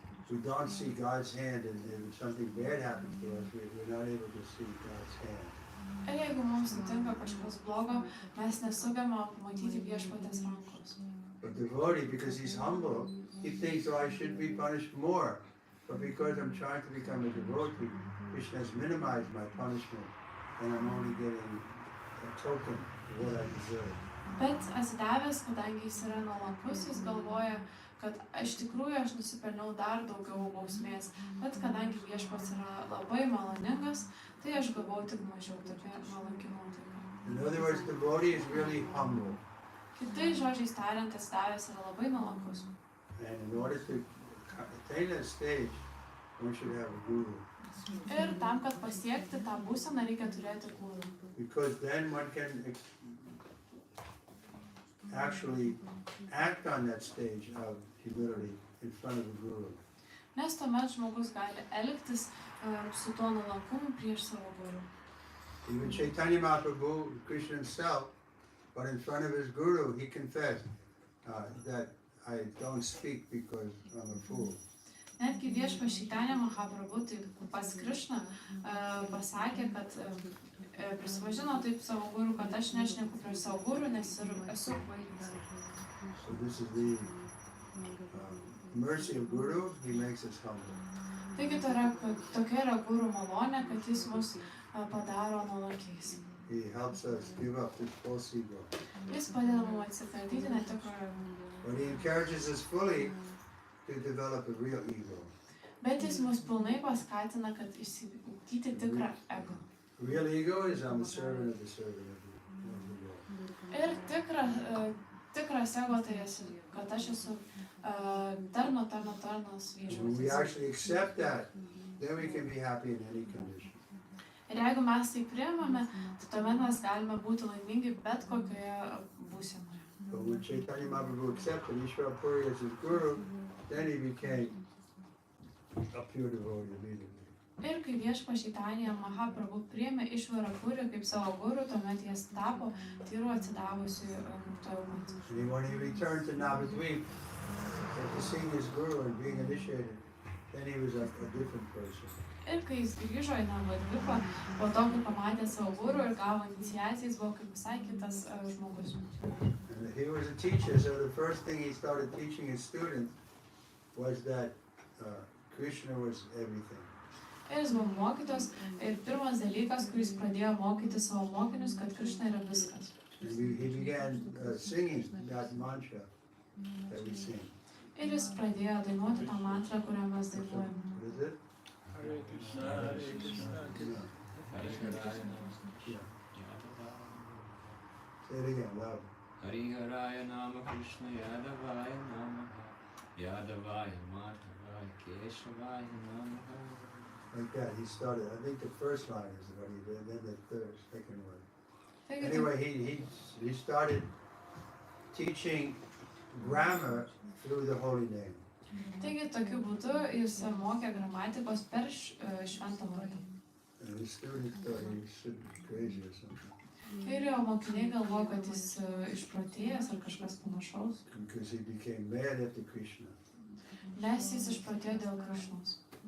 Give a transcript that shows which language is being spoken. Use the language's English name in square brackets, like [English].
[English] We don't see God's hand, and if something bad happens to us, we're not able to see God's hand. [Lithuanian] Ir jeigu mums nutinka kažkas blogo, mes nesugebame matyti viešpatės rankos. [English] But devotee, because he's humble, he thinks, oh, I should be punished more. But because I'm trying to become a devotee, Krishna has minimized my punishment, and I'm only getting a token of what I deserve. [Lithuanian] Bet atsidavęs, kadangi jis yra nuolankus, jis galvoja, kad iš tikrųjų aš nusipelniau dar daugiau bausmės, bet kadangi viešpats yra labai maloningas, tai aš gavau tik mažiau, tokia nuolanki nuotaika. [English] In other words, devotee is really humble. [Lithuanian] Kitais žodžiais tariant, atsidavęs yra labai nuolankus. [English] And in order to attain that stage, one should have a guru. [Lithuanian] Ir tam, kad pasiekti tą būseną, reikia turėti guru. [English] Because then one can actually act on that stage of humility in front of the guru. [Lithuanian] Nes tuomet žmogus gali elgtis su tuo nuolankumu prieš savo guru. [English] Even Chaitanya Mahaprabhu, Krishna himself, but in front of his guru, he confessed that I don't speak because I'm a fool. [Lithuanian] Netgi viešpats Chaitanya Mahaprabhu, tai pas Krišną, pasakė, kad prisipažino taip savo guru, kad aš nešneku prieš savo guru, nes ir esu kvailas. [English] So this is the mercy of Guru, he makes us humble. [Lithuanian] Taigi tokia yra guru malonė, kad jis mus padaro nuolankiais. [English] He helps us give up this false ego. [Lithuanian] Jis padeda mums atsikratyti netikrojo ego. [English] But he encourages us fully to develop a real ego. [Lithuanian] Bet jis mus pilnai paskatina, kad išsiugdyti tikrą ego. [English] Real ego is I'm a servant of the servant of the Lord. [Lithuanian] Ir tikras ego tai esu, kad aš esu tarnas [English] When we [Lithuanian] viešpaties. [English] actually accept that, then we can be happy in any condition. [Lithuanian] Ir jeigu mes tai priimame, tai tuomet mes galime būti laimingi bet kokioje būsenoje. [English] But when Chaitanya Mahaprabhu accepted Ishvara Puri as his guru, then he became a pure devotee immediately. [Lithuanian] Ir kai viešpats Chaitanya Mahaprabhu priėmė Išvarą Purį kaip savo guru, tuomet jis tapo tyru atsidavusiu muktojo pat. [English] And when he returned to Navadvip, after seeing his guru and being initiated, then he was a different person. [Lithuanian] Ir kai jis grįžo į Navadvipą, po to, kai pamatė savo guru ir gavo iniciaciją, jis buvo kaip visai kitas žmogus. [English] And he was a teacher, so the first thing he started teaching his students was that Krishna was everything. [Lithuanian] Ir jis buvo mokytas ir pirmas dalykas, kuris pradėjo mokyti savo mokinius, kad Krišna yra viskas. [English] And he began singing that mantra that we sing. [Lithuanian] Ir jis pradėjo dainuoti tą mantrą, kurią mes dainuojame. [English] What is it? [Sanskrit] Hare Krishna, Hare Krishna, Hare Nama. [English] Say it again, loud. [Sanskrit] Hariharaya Nama Krishna Yadavaya Namaha Yadavaya Madhavaya Keshavaya Namaha. [English] Like that, he started, I think the first line is what he did, then the second one. [Lithuanian] Taigi, [English] Anyway, he started teaching grammar through the holy name. [Lithuanian] taigi tokiu būdu jis mokė gramatikos per šventą vardą. [English] And his students thought he should be crazy or something. [Lithuanian] Ir jo mokiniai galvojo, kad jis išprotėjęs ar kažkas panašaus. [English] Because he became mad after Krishna. [Lithuanian] Nes jis išprotėjo dėl Krišnos.